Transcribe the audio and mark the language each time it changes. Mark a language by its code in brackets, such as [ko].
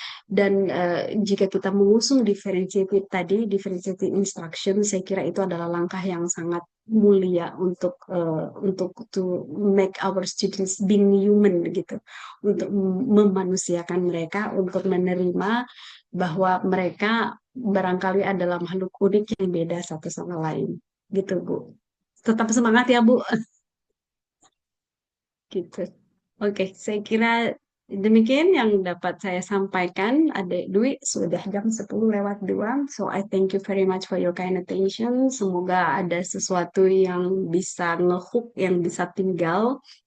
[id] Dan jika kita mengusung differentiated instruction, saya kira itu adalah langkah yang sangat mulia untuk [en] to make our students being human [id] gitu, untuk memanusiakan mereka, untuk menerima bahwa mereka barangkali adalah makhluk unik yang beda satu sama lain gitu Bu. Tetap semangat ya Bu. Gitu. Oke, saya kira demikian yang dapat saya sampaikan. Adik Dwi, sudah jam 10:02. [en] So I thank you very much for your kind attention. [id] Semoga ada sesuatu yang bisa ngehook, yang bisa tinggal.